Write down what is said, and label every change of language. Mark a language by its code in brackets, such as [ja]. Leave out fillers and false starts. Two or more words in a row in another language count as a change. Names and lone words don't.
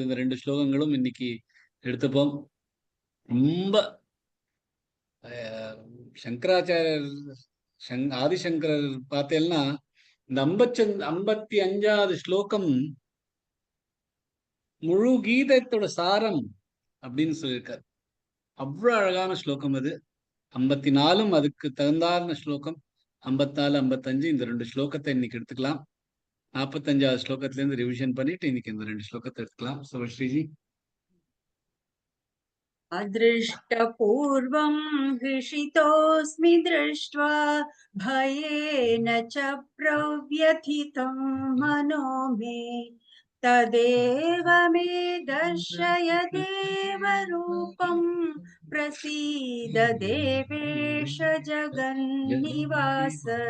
[ta] இந்த 2 ஸ்லோகங்களும் இன்னைக்கு எடுத்துப்போம். ரொம்ப சங்கராச்சாரியர் ஆதிசங்கரர் பார்த்தேன்னா இந்த 55வது ஸ்லோகம் முழு கீதத்தோட சாரம் அப்படின்னு சொல்லியிருக்காரு. அவ்வளவு அழகான ஸ்லோகம் அது. 54ம் அதுக்கு தகுந்தான ஸ்லோகம். 54, 55 இந்த 2 ஸ்லோகத்தை இன்னைக்கு எடுத்துக்கலாம். 45வது ஸ்லோகத்துல இருந்து ரிவிஷன் பண்ணிட்டு இன்னைக்கு இந்த 2 ஸ்லோகத்தை எடுத்துக்கலாம். ஸ்ரீஜி. [sa] अदृष्टपूर्वं हृषितोऽस्मि दृष्ट्वा, भयेन च प्रव्यथितं मनो मे, तदेव मे दर्शय देवरूपं, प्रसीद देवेश जगन्निवास,